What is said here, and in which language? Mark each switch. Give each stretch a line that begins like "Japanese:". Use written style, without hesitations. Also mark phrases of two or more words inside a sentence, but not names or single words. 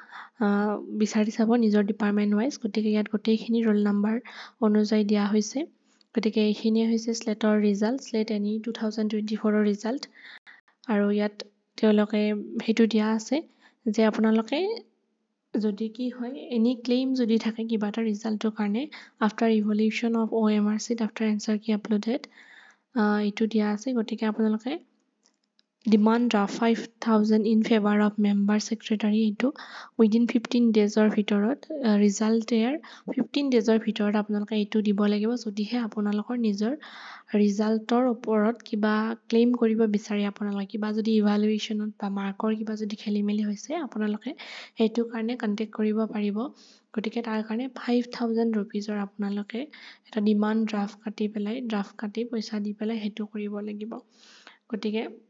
Assamese: বিচাৰি চাব নিজৰ
English: department wise
Assamese: গতিকে ইয়াত গোটেইখিনি
English: roll number
Assamese: অনুযায়ী দিয়া হৈছে গতিকে এইখিনি হৈছে স্লেটৰ ৰিজাল্ট স্লেট এনি 2024 ৰ ৰিজাল্ট আৰু ইয়াত তেওঁলোকে হেতু দিয়া আছে যে আপোনালোকে যদি কি হয়
English: any claim
Assamese: যদি থাকে কিবা এটা ৰিজাল্টৰ কাৰণে
English: after evaluation of OMR sheet after answer key uploaded
Assamese: এইটো দিয়া আছে গতিকে আপোনালোকে
English: demand draft 5000 in favor of member secretary এইটো within 15 days or ভিতৰত result ইয়াৰ 15 days or
Assamese: ভিতৰত আপোনালোকে এইটো দিব লাগিব যদিহে আপোনালোকৰ নিজৰ ৰিজাল্টৰ ওপৰত কিবা ক্লেইম কৰিব বিচাৰি আপোনালোকে কিবা যদি ইভালুৱেচনত বা মাৰ্কৰ কিবা যদি খেলিমেলি হৈছে আপোনালোকে হেতু কাৰণে কন্টাক্ট কৰিব পাৰিব গতিকে তাৰ কাৰণে 5000 rupeesৰ আপোনালোকে এটা
English: demand draft
Assamese: কাটি পইচা দি পেলাই হেতু কৰিব লাগিব গতিকে